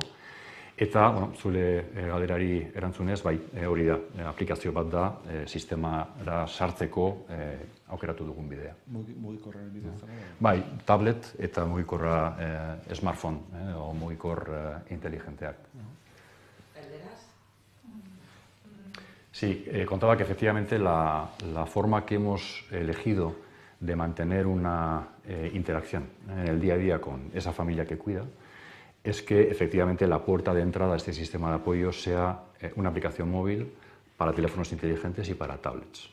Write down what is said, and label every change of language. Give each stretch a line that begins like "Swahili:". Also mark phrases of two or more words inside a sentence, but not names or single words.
Basque: Eta, zure galderari erantzunez, bai, hori da, aplikazio bat da, sistemara sartzeko aukeratu dugun bidea. Mugikorraren bidez? Bai, tablet eta mugikorra smartphone, o mugikor inteligenteak.
Spanish: Sí, contaba que efectivamente la forma que hemos elegido de mantener una interacción en el día a día con esa familia que cuida es que efectivamente la puerta de entrada a este sistema de apoyo sea una aplicación móvil para teléfonos inteligentes y para tablets.